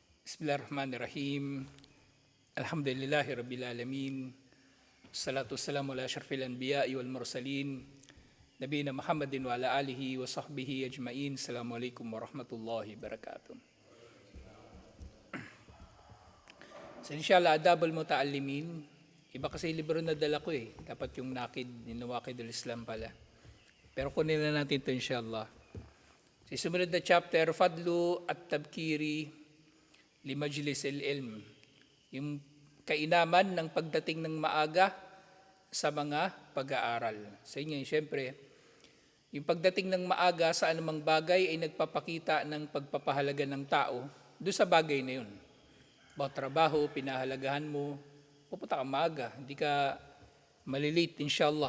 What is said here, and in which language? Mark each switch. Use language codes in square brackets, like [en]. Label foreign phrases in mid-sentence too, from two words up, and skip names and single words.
[ar] بسم الله الرحمن الرحيم الحمد لله رب العالمين. الصلاة والسلام على أشرف الأنبياء والمرسلين. نبينا محمد وعلى آله وصحبه أجمعين. السلام عليكم ورحمة الله وبركاته. [tl] So inshallah, Adabul Muta'allimin. Iba kasi libro na dala ko eh. Dapat yung Nakid, yung Nawaqidul Islam pala. Pero kunin na natin ito inshallah. Sa sumunod na chapter, Fadlu at Tabkiri li Majlis al-Ilm. Yung kainaman ng pagdating ng maaga sa mga pag-aaral. Sa inyo, siyempre, yung pagdating ng maaga sa anumang bagay ay nagpapakita ng pagpapahalaga ng tao doon sa bagay na yun. About trabaho, pinahalagahan mo, pupunta ka maaga, hindi ka malilate inshallah.